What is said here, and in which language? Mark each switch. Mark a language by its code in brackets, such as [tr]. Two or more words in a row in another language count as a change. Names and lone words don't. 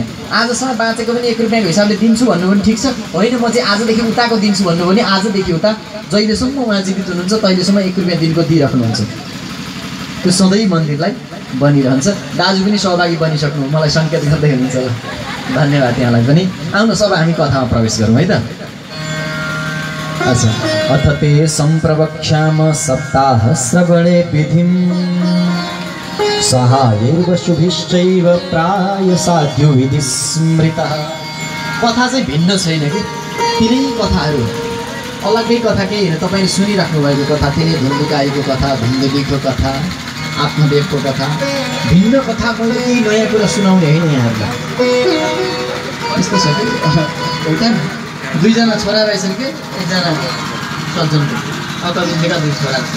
[ne] आजसम्म बाँचेको पनि 1 रुपियाँको हिसाबले दिन्छु भन्नु पनि ठिक छ, होइन म चाहिँ आजदेखि उताको दिन्छु भन्नु भने आजदेखि उता जहिलेसम्म उहाँ जीवित हुनुहुन्छ तहिलेसम्म 1 रुपियाँ दिनको दिइराख्नुहुन्छ। त्यो सधैँ मन्दिरलाई बनिरहन्छ। दाजु पनि सहभागी बनिसक्नु, मलाई सङ्केत गर्दै हुनुहुन्छ ल, धन्यवाद यहाँलाई पनि। आउनुहोस् अब हामी कथामा प्रवेश गरौँ है त। अच्छा, [sa] अथ ते सम्प्रवक्ष्याम सप्ताह श्रवणे विधिं सहायैर्वशुभिश्चैव प्राय साध्यो विधि स्मृतः। [ne] कथा चाहिँ भिन्न छैन कि, तिनै कथाहरू अलग्गै कथा केही होइन। तपाईँले सुनिराख्नु भएको कथा तिनै धुन्धुकारीको कथा, धुन्धुलीको कथा, आत्मदेवको कथा, भिन्न कथा। मैले केही नयाँ कुरा सुनाउने होइन यहाँहरूलाई। यस्तो छ कि एउटा 2 जना छोरा रहेछन् कि, 1 जना सज्जनको अकविन्द्यका 2 छोरा छन्।